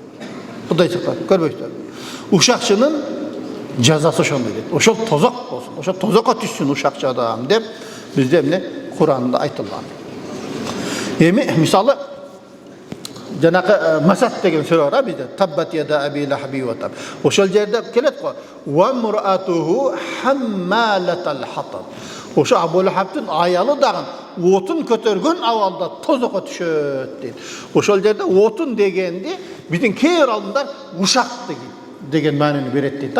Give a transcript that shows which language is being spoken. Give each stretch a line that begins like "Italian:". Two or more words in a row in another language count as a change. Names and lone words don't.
Kyrgyz: Кудай сактасын, көрбөйсүзбү? Ушакчынын жазасы ошондой дейт. Ошол тозок болсун, ошол тозокко түшсүн ушакчы адам деп бизде эмне Кур'анда айтылган. Эми мисалы жанагы Масад деген сүрө бар бизде.
Arabic: تبت يدا أبي لهب وتب.
Kyrgyz: Ошол жерде келет го.
Arabic: وامرأته حمالة الحطب.
Kyrgyz: Ошо Абу Лахабтын аялы дагы отун көтөргөн абалда тозокко түшөт дейт. Ошол жерде отун дегенди биздин кээ алдындар ушак деген маанини берет дейт.